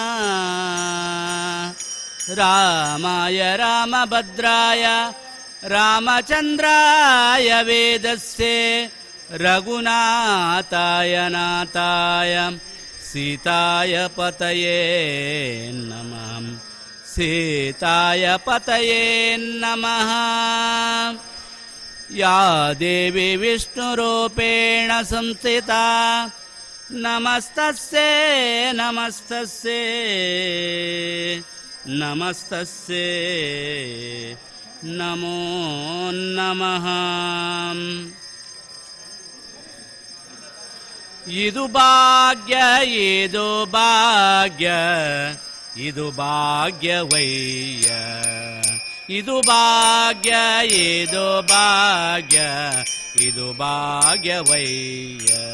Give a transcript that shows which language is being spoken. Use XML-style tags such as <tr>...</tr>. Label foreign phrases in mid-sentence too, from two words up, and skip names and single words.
<sa>ರಾಮಾಯ ರಾಮಭದ್ರಾಯ ರಾಮಚಂದ್ರಾಯ ವೇದಸ್ಯೆ ರಘುನಾಥಾಯ ನಾಥಾಯ ಸೀತಾಯ ಪತಯೇ ನಮಃ ಸೀತಾಯ ಪತಯೇ ನಮಃ ಯಾ ದೇವಿ ವಿಷ್ಣುರೂಪೇಣ ಸಂಸ್ಥಿತಾ ನಮಸ್ತಸ್ಯೈ ನಮಸ್ತಸ್ಯೈ ನಮಸ್ತಸ್ಯೈ ನಮೋ ನಮಃ.</sa> <kn>ಇದು ಭಾಗ್ಯ ಇದು ಭಾಗ್ಯ ಇದು ಭಾಗ್ಯವಯ್ಯ ಇದು ಭಾಗ್ಯ ಇದು ಭಾಗ್ಯ ಇದು ಭಾಗ್ಯವಯ್ಯ</kn>